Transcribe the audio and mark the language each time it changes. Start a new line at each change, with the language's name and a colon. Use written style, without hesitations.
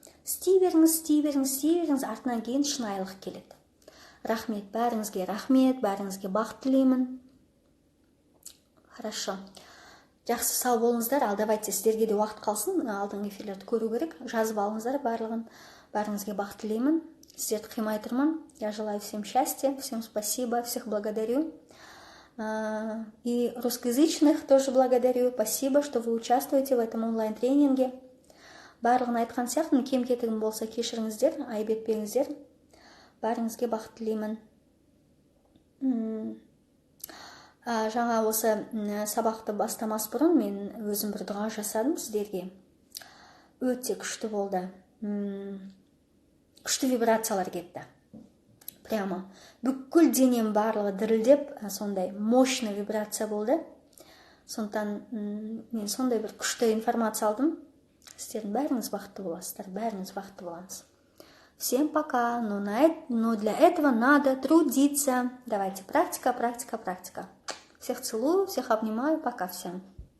Kazakh: Істей беріңіз, артынан кейін шынайылық келеді. Рахмет, бәріңізге рахмет, бәріңізге бақыт тілеймін. Хорошо. Жақсы, сау болыңыздар. Ал давайте, сіздерге де уақыт қалсын, алдыңғы эфирлерді көру керек. Жазып алыңыздар барлығын. Бәріңізге бақыт тілеймін. Сіздерді қимай тұрмын.
Russian: Я желаю всем счастья, всем спасибо, всех благодарю. И русскоязычных тоже благодарю. Спасибо, что вы участвуете в этом онлайн-тренинге.
Kazakh: Барлығын айтқан сияқтымын, кем-кетігім болса кешіріңіздер, айып етпеңіздер. Бәріңізге бақыт тілеймін. Жаңа осы сабақты бастамас бұрын мен өзім бір дұға жасадым сіздерге. Өте күшті болды. Күшті вибрациялар кетті. Прямо бүкіл денем барлығы дірілдеп, сондай мощный вибрация болды. Сондықтан мен сондай бір күшті информация алдым. Сіздердің бәріңіз бақытты боласыздар, бәріңіз бақытты боламыз.
Russian: Всем пока. Но для этого надо трудиться. Давайте, практика. Всех целую, всех обнимаю. Пока всем.